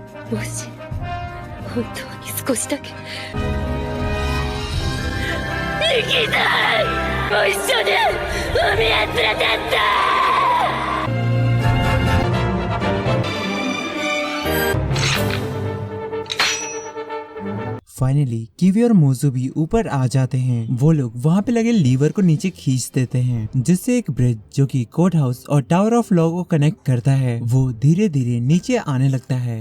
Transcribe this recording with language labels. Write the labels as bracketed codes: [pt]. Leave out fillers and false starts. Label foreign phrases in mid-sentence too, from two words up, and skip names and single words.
[ja] もし本当に少しだけ生きたい。もう一緒に海へ連れてって。 [hi] फाइनली किवी और मोजू भी ऊपर आ जाते हैं। वो लोग वहाँ पे लगे लीवर को नीचे खींच देते हैं, जिससे एक ब्रिज जो कि कोर्ट हाउस और टावर ऑफ लॉ को कनेक्ट करता है वो धीरे धीरे नीचे आने लगता है।